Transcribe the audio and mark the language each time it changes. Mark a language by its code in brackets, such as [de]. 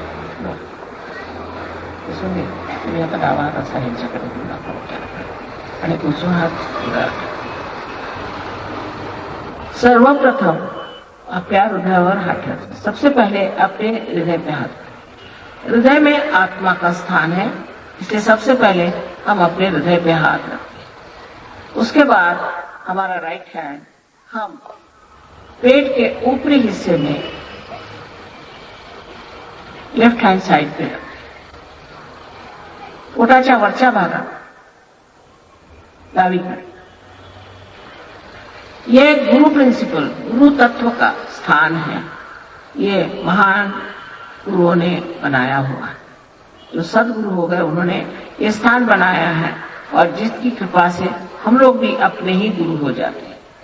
[mr] तुम्ही आता डावा हात असा ह्यांच्याकडे आणि उजवा हात. सर्वप्रथम आपल्या हृदयावर [hi] हाथ रखें. सबसे पहले अपने हृदय पे हाथ. हृदय में आत्मा का स्थान है, इसलिए सबसे पहले हम अपने हृदय पे हाथ रखें. उसके बाद हमारा राइट हैंड हम पेट के ऊपरी हिस्से में लेफ्ट हैंड साइड पे रखें. [mr] पोटाच्या वरच्या भागात डावीकडे. [hi] ये गुरु प्रिंसिपल, गुरु तत्व का स्थान है. ये महान गुरुओं ने बनाया हुआ है. जो सदगुरु हो गए उन्होंने ये स्थान बनाया है, और जिसकी कृपा से हम लोग भी अपने ही गुरु हो जाते हैं.